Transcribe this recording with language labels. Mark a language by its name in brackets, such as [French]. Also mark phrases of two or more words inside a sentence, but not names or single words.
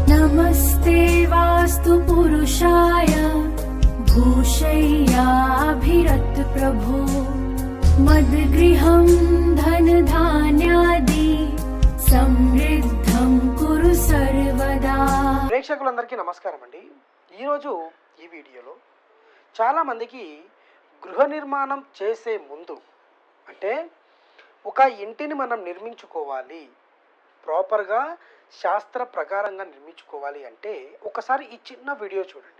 [Sanskrit] नमस्ते वास्तु पुरुषाय भूषय्याभिरत प्रभो मद्गृहं धनधान्यादि समृद्धं कुरु सर्वदा। [Telugu] ప్రేక్షకులందరికీ నమస్కారం అండి. ఈరోజు ఈ వీడియోలో చాలామందికి గృహ నిర్మాణం చేసే ముందు అంటే ఒక ఇంటిని మనం నిర్మించుకోవాలి, ప్రాపర్గా శాస్త్ర ప్రకారంగా నిర్మించుకోవాలి అంటే ఒకసారి ఈ చిన్న వీడియో చూడండి.